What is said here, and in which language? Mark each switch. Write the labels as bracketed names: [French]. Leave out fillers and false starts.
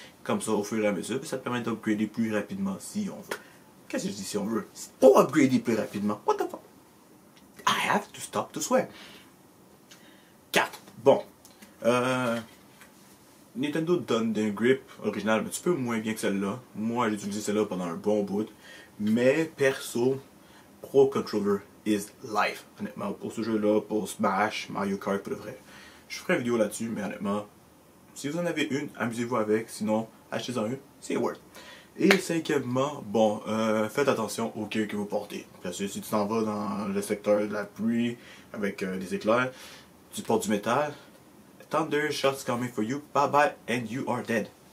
[French] Comme ça, au fur et à mesure, puis ça te permet d'upgrader plus rapidement si on veut. Qu'est-ce que je dis si on veut? C'est pas upgrader plus rapidement. [English] What the fuck? I have to stop to swear. 4. Bon. [French] Nintendo donne des grip original, un petit peu moins bien que celle-là. Moi, j'ai utilisé celle-là pendant un bon bout. Mais perso, [English] Pro Controller is life. [French] Honnêtement, pour ce jeu-là, pour Smash, Mario Kart, pour le vrai. Je ferai une vidéo là-dessus, mais honnêtement, si vous en avez une, amusez-vous avec. Sinon, achetez-en une, c'est worth. Et cinquièmement, bon, faites attention au gear que vous portez. Parce que si tu t'en vas dans le secteur de la pluie, avec des éclairs, tu portes du métal, [English] Thunder shots coming for you, bye bye, and you are dead.